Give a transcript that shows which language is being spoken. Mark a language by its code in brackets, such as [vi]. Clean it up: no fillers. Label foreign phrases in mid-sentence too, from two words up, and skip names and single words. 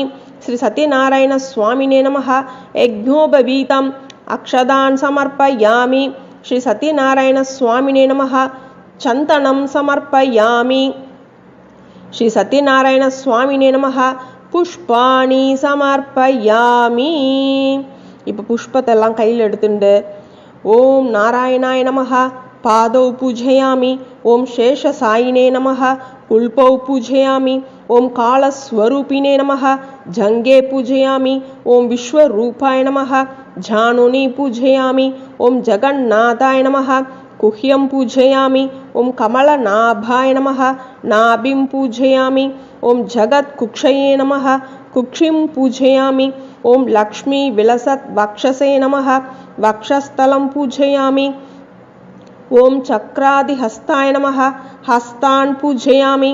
[sa] श्री सत्यनारायण स्वामिने नमः यज्ञोपवीतम अक्षदान समर्पयामि. श्री सत्यनारायण स्वामिने नमः चंदनम समर्पयामि. श्री सत्यनारायण स्वामिने नमः पुष्पाणि समर्पयामि. [ta] இப்போ புஷ்பத்தெல்லாம் கையில் எடுத்துண்டு [sa] ॐ नारायणाय नमः पादौ पूजयामि. ॐ शेषशायिने नमः गुल्फौ पूजयामि. ॐ कालस्वरूपिणे नमः जङ्घे पूजयामि. ॐ विश्वरूपाय नमः जानुनी पूजयामि. ஓம் ஜகन्नाथाय नमः कुह्यं पूजयामि. ओम कमलनाभाय नमः नाभिं पूजयामि. ओम जगत्कुक्षये नमः कुक्षिं पूजयामि. ओम लक्ष्मी विलसत् वक्षसे नमः वक्षस्थलं पूजयामि. ओम चक्रादिहस्ताय नमः हस्तान् पूजयामि.